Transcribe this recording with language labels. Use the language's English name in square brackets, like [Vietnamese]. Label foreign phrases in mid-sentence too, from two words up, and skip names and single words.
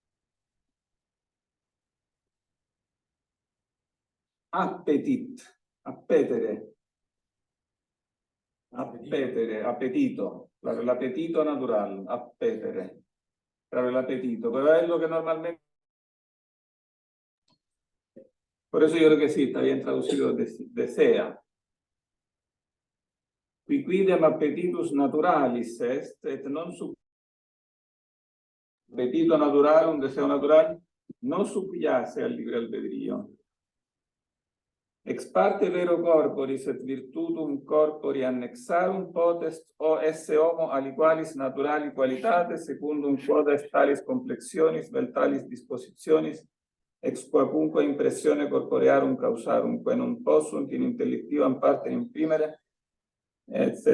[Latin] Appetit, appetere, apetito. [Spanish] Claro, el apetito natural, appetere. Claro, el apetito, pero es lo que normalmente... Por eso yo creo que sí, está bien traducido, desea. [Latin] Quidem appetitus naturalis est, et non sub... [Spanish] Apetito natural, un deseo natural, no subyace al libre albedrío. [Latin] Ex parte vero corporis et virtutum corpori annexarum potest o esse homo aliqualis naturali qualitates secundum quod est talis complexionis vel talis dispositionis ex quacunque impressione corporearum causarum quae non possunt in intellectivam partem imprimere etc.